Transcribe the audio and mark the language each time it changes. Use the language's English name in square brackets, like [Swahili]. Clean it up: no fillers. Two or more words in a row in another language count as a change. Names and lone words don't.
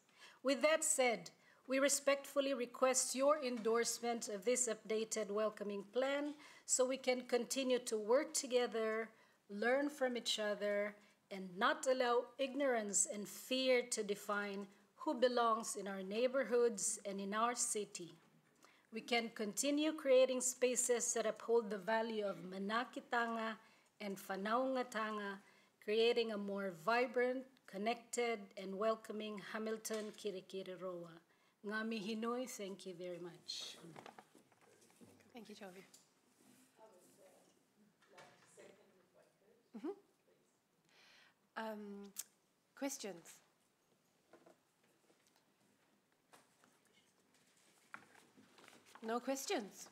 [English] With that said, we respectfully request your endorsement of this updated welcoming plan so we can continue to work together, learn from each other, and not allow ignorance and fear to define who belongs in our neighborhoods and in our city. We can continue creating spaces that uphold the value of Manakitanga and Whanaungatanga, creating a more vibrant, connected, and welcoming Hamilton Kirikiriroa. [Māori] Ngā mihi nui, [English] thank you very much. Thank you, Jovi. Questions? No questions?